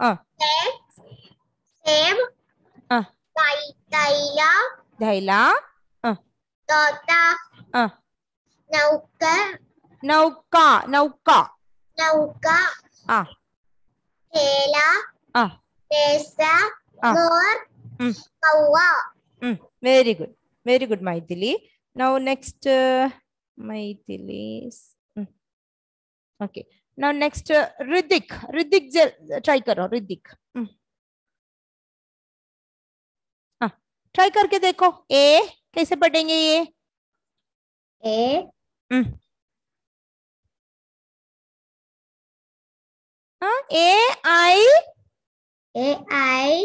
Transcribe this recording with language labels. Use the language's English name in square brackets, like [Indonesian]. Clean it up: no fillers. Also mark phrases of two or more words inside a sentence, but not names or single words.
[Hindi] सेब तैला धैला तोता नौका नौका नौका नौका केला पैसा मोर कौवा। [English] Very good Maithili. Now next, Maithilis. Okay. Now next, Ridik. [Hindi] Ridik try करो Ridik. ट्राई करके देखो. ए कैसे पढ़ेंगे ये? [English] A A I.